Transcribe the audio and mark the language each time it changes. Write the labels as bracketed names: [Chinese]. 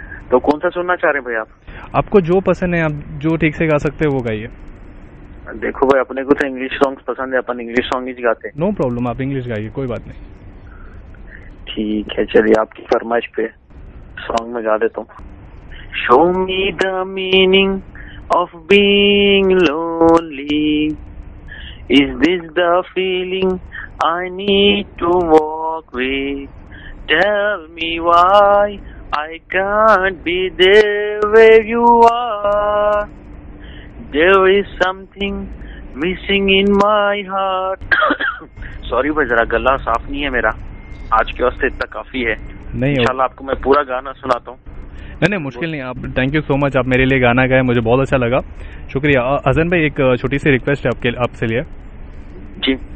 [Hindi] तो कौन सा सुनना चाह रहे हैं भाई आप? आपको जो पसंद है, आप जो ठीक से गा सकते हैं वो गाइए. देखो भाई, अपने को तो इंग्लिश सॉन्ग्स पसंद है, अपन इंग्लिश सॉन्ग ही गाते हैं. नो प्रॉब्लम, आप इंग्लिश गाइए, कोई बात नहीं. ठीक है चलिए, आपकी फरमाइश पे सॉन्ग में गा देता हूँ. [English] Show me the meaning of being lonely. Is this the feeling I need to walk with? Tell me why I can't be there where you are. There is something missing in my heart. [Hindi] Sorry भाई, जरा गला साफ नहीं है मेरा. आज के वास्ते इतना काफी है. इंशाल्लाह आपको मैं पूरा गाना सुनाता हूँ. नहीं मुश्किल नहीं. आप [English] thank you so much, [Hindi] आप मेरे लिए गाना गाए, मुझे बहुत अच्छा लगा, शुक्रिया. हसन भाई, एक छोटी सी रिक्वेस्ट है आपसे लिए. जी.